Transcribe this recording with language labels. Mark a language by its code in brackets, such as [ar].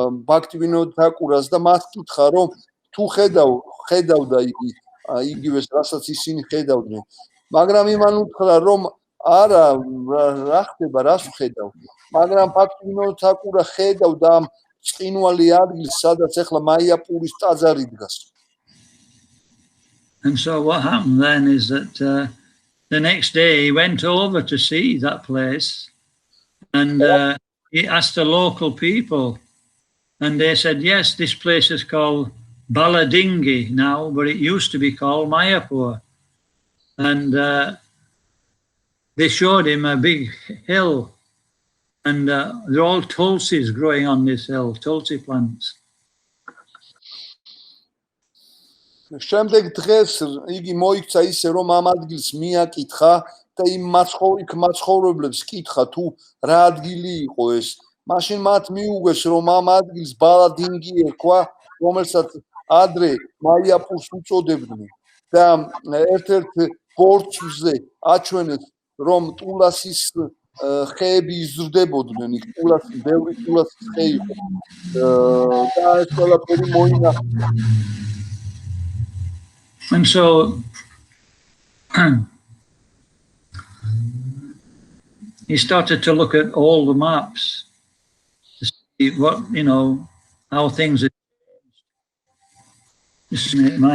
[ka] ბაქტივინოდ თაკურას და მას კითხა რომ თუ ხედავდა იგი იგივეს რასაც ისინი ხედავდნენ მაგრამ იმან უთხრა რომ არა რა ხდება რას ხედავ მაგრამ ბაქტივინოდ თაკურა ხედავდა ამ წინვალი ადგილს სადაც ახლა მაიაპურის ტაძარი დგას. [en] And so what happened then is that the next day he went over to see that place and he asked the local people and they said, yes, this place is called Baladingi now, but it used to be called Mayapur. And they showed him a big hill and there are all tulsis growing on this hill, tulsi plants. [ka] შემდეგ დღეს იგი მოიქცა ისე რომ ამ ადგილს მიაკითხა და იმ მაცხოვრებლებს კითხა თუ რა ადგილი იყო ეს. მაშინ მათ მიუგეს რომ ამ ადგილს ბალადინგი ერქვა, რომელსაც ადრე მაიაპურს უწოდებდნენ და ერთ-ერთ ბორცვზე აჩვენეს რომ ტულასის ხეები იზრდებოდნენ, იქ ბევრი ტულასის ხე იყო. და ეს ყველაფერი მოინახა. [en] And so he started to look at all the maps to see what, how things had changed.